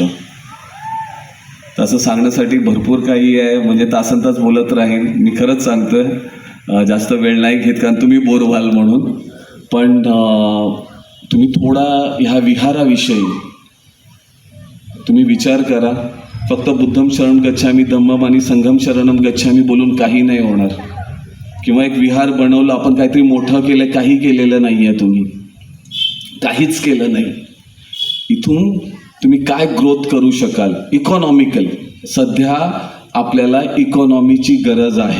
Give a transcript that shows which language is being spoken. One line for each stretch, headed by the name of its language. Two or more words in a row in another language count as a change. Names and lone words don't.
Marathi: तसं सांगण्यासाठी भरपूर काही आहे, म्हणजे तासनतास बोलत राहीन. मी खरंच सांगतोय, जास्त वेळ नाही घेत कारण तुम्ही बोर व्हाल म्हणून. पण तुम्ही थोडा ह्या विहाराविषयी तुम्ही विचार करा. फक्त
Pali: बुद्धम शरणम गच्छामी, धम्मम
Marathi: आणि
Pali: संघम शरणम गच्छामी
Marathi: बोलून काही नाही होणार. किंवा एक विहार बनवलं, आपण काहीतरी मोठं केलं, काही केलेलं नाही आहे, तुम्ही काहीच केलं नाही. इथून तुम्ही काय ग्रोथ करू शकाल इकॉनॉमिकल? सध्या आपल्याला इकॉनॉमीची गरज आहे.